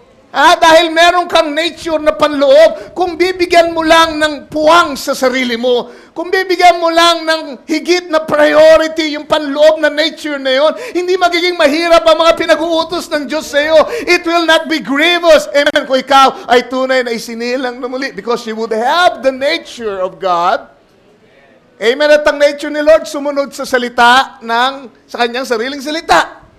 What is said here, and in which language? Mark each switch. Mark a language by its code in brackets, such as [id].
[tl] Dahil meron kang nature na panloob, kung bibigyan mo lang ng puwang sa sarili mo, kung bibigyan mo lang ng higit na priority yung panloob na nature na yon, hindi magiging mahirap ang mga pinag-uutos ng Diyos sa iyo. [en] It will not be grievous. Amen. [tl] Kung ikaw ay tunay na isinilang na muli [en] because you would have the nature of God. Amen. [tl] At ang nature ni Lord sumunod sa salita sa kanyang sariling salita.